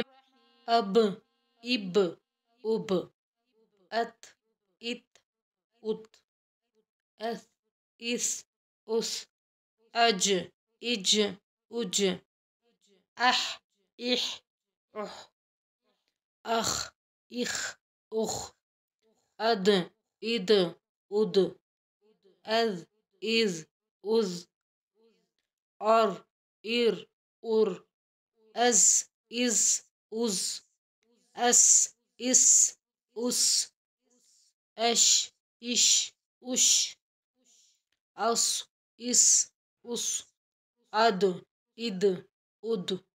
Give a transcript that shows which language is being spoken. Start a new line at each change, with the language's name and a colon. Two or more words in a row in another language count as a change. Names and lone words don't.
Arabic: اب، اب، اب، ات، ات، ات، اس، اس، اس، اج، اج، اج، اح، اح، اح، اخ، اخ، اخ، اد، اد، اد، از، از، از، اور، ار، ار، از، از، از، اس، اس، اس، اش، اش، اش، اس، اس، اس، اد، اد، اد،